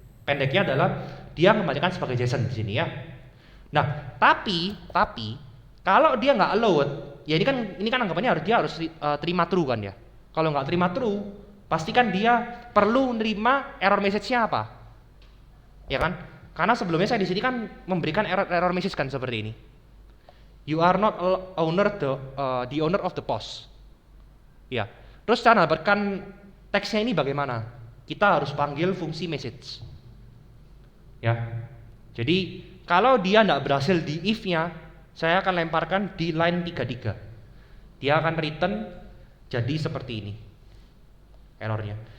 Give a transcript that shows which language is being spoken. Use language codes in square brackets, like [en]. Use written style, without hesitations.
[id] Pendeknya adalah dia kembalikan sebagai JSON di sini ya. Nah, tapi kalau dia nggak allowed, ya ini kan anggapannya dia harus terima true kan ya. Kalau nggak terima true, pastikan dia perlu menerima error message-nya apa. Ya kan? Karena sebelumnya saya di sini kan memberikan error message kan seperti ini. [en] You are not the owner of the post. [id] Ya. Terus cara dapatkan teksnya ini bagaimana? Kita harus panggil fungsi message. Ya. Jadi kalau dia tidak berhasil di if-nya, saya akan lemparkan di line 33. Dia akan return jadi seperti ini. Errornya.